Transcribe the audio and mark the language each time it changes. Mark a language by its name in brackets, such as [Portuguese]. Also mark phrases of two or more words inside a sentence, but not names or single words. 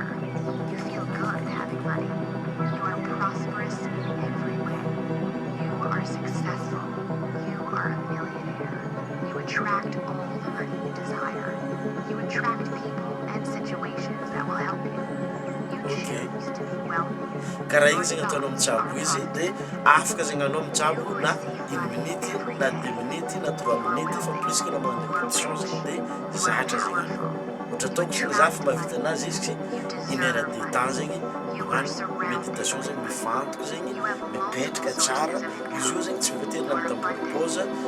[English] You feel good having money. You are prosperous in every way. You are successful. You are a millionaire. You attract all the money you desire. You attract people and situations that will help you. You choose to be wealthy. [Malagasy] Karaha igny zegny ataonao mitsabo izy dia afaka zegny anao mitsabo na 1 minute na 2 minutes na 3 minutes fa [French] plus que [Malagasy] anao magnano répétition zegny dia zatra zegny anao. Ohatra ataoko zegny za fa mahavita anazy izy 1 [French] heure de temps [Malagasy] zegny magnano méditation zegny mifantoka zegny mipetraka tsara izy io zegny tsy voatery na mitamboly pause